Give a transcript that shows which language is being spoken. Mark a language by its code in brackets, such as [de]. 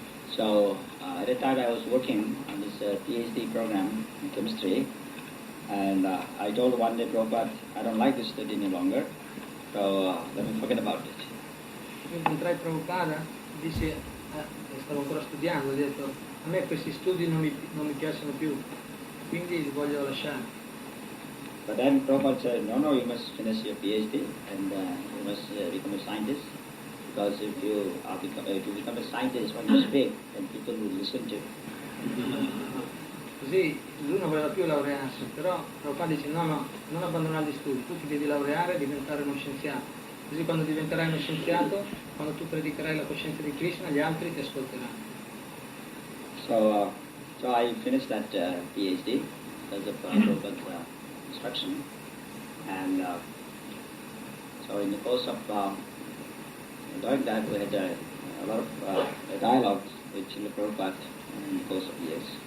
[en] So, at that time I was working on this PhD program in chemistry, and I told one day Prabhupada, I don't like this study any longer, so let me forget about it. [it] Incontrai Prabhupada, dissi, stavo ancora studiando, ho detto, a me questi studi non mi piacciono più, quindi li voglio lasciare. [en] But then Prabhupada said, no, you must finish your PhD and you must become a scientist, because if you become a scientist when you speak, then people will listen to you. [it] Così lui non voleva più laurearsi, però Prabhupada dice no, non abbandonare gli studi, tu ti devi laureare e diventare uno scienziato. Così quando diventerai uno scienziato, quando tu predicherai la coscienza di Krishna, gli altri ti ascolteranno. [en] So I finished that PhD because of Prabhupada's instruction, and so in the course of doing that, we had a lot of dialogues with Srila Prabhupada in the course of years.